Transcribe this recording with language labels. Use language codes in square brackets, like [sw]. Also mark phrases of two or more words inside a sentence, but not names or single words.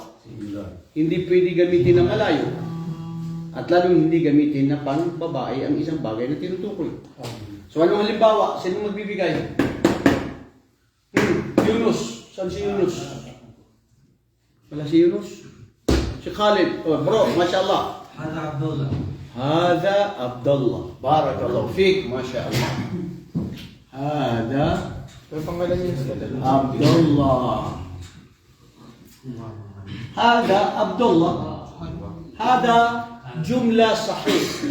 [tl] Hindi pwede gamitin na malayo. At lalong hindi gamitin na pang-babae ang isang bagay na tinutukoy. So anong halimbawa? Sino magbibigay? Yunus. Saan si Yunus? Wala si Yunus? Si Khalid. [en] Oh, bro, [tl] mashallah. [ar] Hada Abdullah. Hada Abdullah. بارك الله فيك، ما شاء الله. Hada Abdullah. Hada Abdullah. Hada جملة صحيحة.